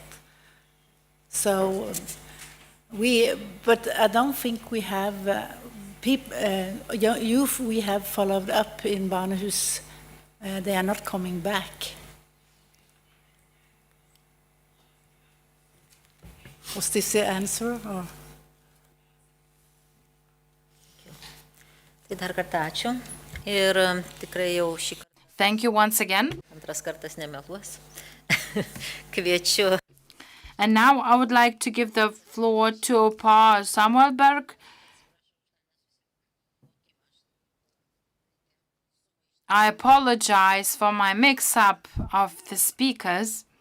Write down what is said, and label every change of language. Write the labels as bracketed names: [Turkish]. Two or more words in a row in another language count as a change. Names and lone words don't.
[English] So but I don't think we have youth we have followed up in barnehus. They are not coming back. Was this the answer? Or? [Lithuanian] Tai dar kartą ačiū. Ir tikrai jau šį kartą. [English] Thank you once again. [Lithuanian] Antras kartas nemeluos. Kviečiu. [English] And now I would like to give the floor to Pa Samuelberg. I apologize for my mix-up of the speakers.